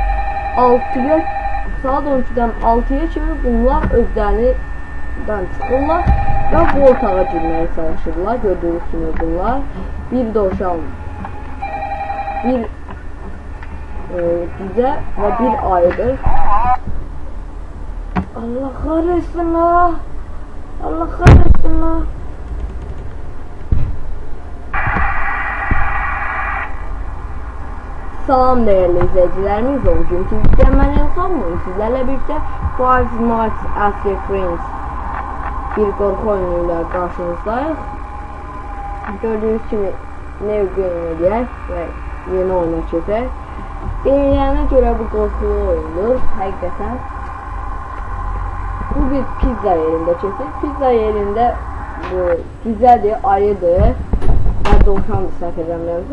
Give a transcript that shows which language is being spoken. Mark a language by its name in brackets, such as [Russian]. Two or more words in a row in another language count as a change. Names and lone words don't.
[Azerbaijani] Saat 12-dən 6-ya kimi bunlar özlərindən çıxırlar və bu otağa girməyə çalışırlar. Gördüyünüz kimi bunlar bir dovşan, bir cüzə və bir ayıdır. [Turkish] Allah kahretsin la! Allah kahretsin la! Salam değerli izleyicilerimiz, bugünkü videoda ben Elxan Oyun sizlerle birlikte Five Nights at Freddy's bir korku oyunuyla karşınızdayız. Gördüğünüz gibi [English] New Game [Azerbaijani] edək və yeni oyuna keçək. Deyilənə görə bu qorxulu oyundur, həqiqətən. Bu bir pizza yerində keçir. Pizza yerində bu cüzədir, ayıdır və dovşandır, səhv edəmlərsə.